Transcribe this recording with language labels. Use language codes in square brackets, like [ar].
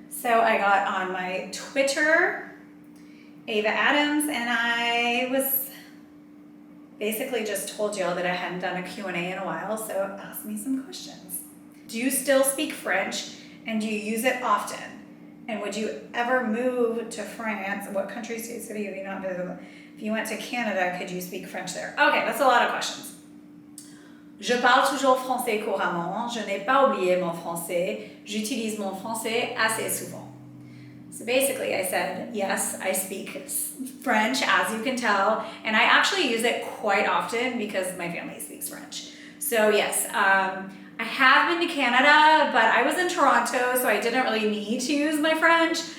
[en] So I got on my Twitter, Ava Addams, and I was basically just told y'all that I hadn't done a Q&A in a while, so ask me some questions. Do you still speak French, and do you use it often? And would you ever move to France? What country, state, city have you not visited? If you went to Canada, could you speak French there? Okay, that's a lot of questions. [fr] Je parle toujours français couramment. Je n'ai pas oublié mon français. J'utilise mon français assez souvent. [en] So basically I said, yes, I speak French, as you can tell, and I actually use it quite often because my family speaks French. So yes, I have been to Canada, but I was in Toronto, so I didn't really need to use my French.